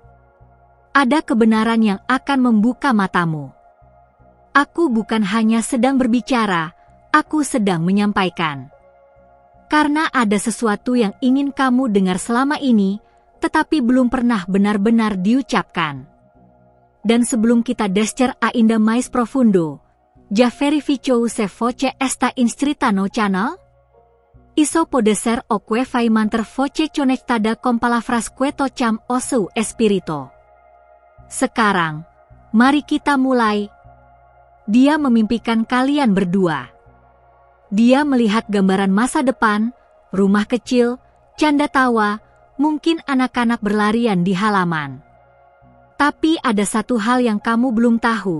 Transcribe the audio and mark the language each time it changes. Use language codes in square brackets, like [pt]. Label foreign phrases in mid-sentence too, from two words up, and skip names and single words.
[id] Ada kebenaran yang akan membuka matamu. Aku bukan hanya sedang berbicara, aku sedang menyampaikan. Karena ada sesuatu yang ingin kamu dengar selama ini, tetapi belum pernah benar-benar diucapkan. Dan sebelum kita [pt] descer ainda mais profundo, já verificou se voce esta inscrita no channel? Isso pode ser o que vai manter voce conectada com palavras que tocam o seu espírito. [id] Sekarang, mari kita mulai. Dia memimpikan kalian berdua. Dia melihat gambaran masa depan, rumah kecil, canda tawa, mungkin anak-anak berlarian di halaman. Tapi ada satu hal yang kamu belum tahu.